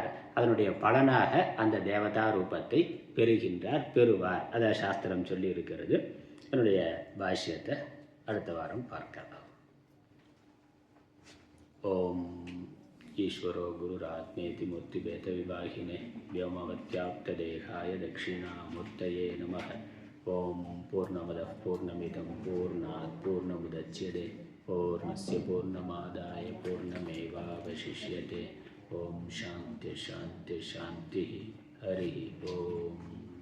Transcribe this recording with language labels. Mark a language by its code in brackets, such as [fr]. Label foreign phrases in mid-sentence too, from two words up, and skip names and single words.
[ta] அதனுடைய பலனாக அந்த தேவதா ரூபத்தை பெறுவார். அதை சாஸ்திரம் சொல்லி இருக்கிறது. என்னுடைய பாஷ்யத்தை அடுத்த வாரம் பார்க்கலாம். [sa] ॐ ईश्वरो गुरुरात्मेति मूर्तिभेद विभागिने व्योमवत्याप्तदेहाय दक्षिणामूर्तये नमः. ॐ पूर्णमदः पूर्णमिदं पूर्णात् पूर्णमुदच्यते पूर्णस्य पूर्णमादाय पूर्णमेवावशिष्यते. ॐ शान्ति शान्ति शान्ति. हरि ॐ.